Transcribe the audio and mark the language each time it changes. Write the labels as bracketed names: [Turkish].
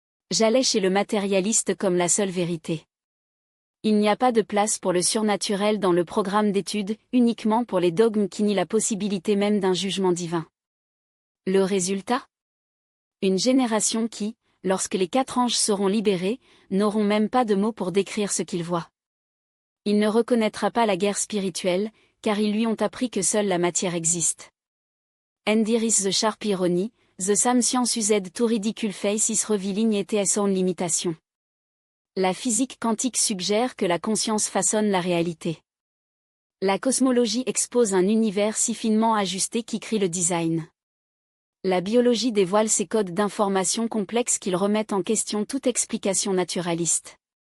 [French] J'allais chez le matérialiste comme la seule vérité. Il n'y a pas de place pour le surnaturel dans le programme d'études, uniquement pour les dogmes qui nient la possibilité même d'un jugement divin. Le résultat ? Une génération qui, lorsque les 4 anges seront libérés, n'auront même pas de mots pour décrire ce qu'ils voient. Il ne reconnaîtra pas la guerre spirituelle, car ils lui ont appris que seule la matière existe. [English] And there is the sharp irony, the same science used to ridicule face is revealing its own limitation. [French] La physique quantique suggère que la conscience façonne la réalité. La cosmologie expose un univers si finement ajusté qui crie le design. La biologie dévoile ces codes d'information complexes qu'ils remettent en question toute explication naturaliste.